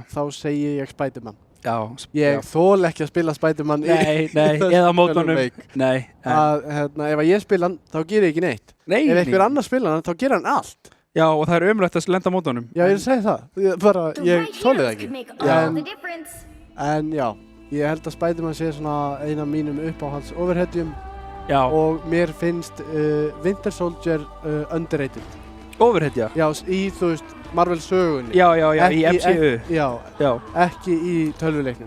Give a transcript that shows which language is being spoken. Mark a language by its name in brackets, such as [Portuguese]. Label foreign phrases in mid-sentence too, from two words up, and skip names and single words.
[Icelandic] Þá segi ég Spider-Man. Já. Ég þól ekki að spila Spider-Man Nei, eða á mótunum. Nei. Ef að ég spila hann, þá ger ég ekki neitt. Nei. Ef einhver annar spila hann, þá ger hann allt. Já, og það er umrætt að lenda á mótunum. Já, ég er að segja það. Ég þóli það ekki. [English] Make all the difference. [Icelandic] En já, ég held að Spider-Man sé svona eina af mínum uppáhalds overheadjum Já. og mér finnst Winter Soldier underrated. Overhitja? Já, í þú veist Marvel sögunni. Já, í MCU. Já, ekki í tölvuleiknum.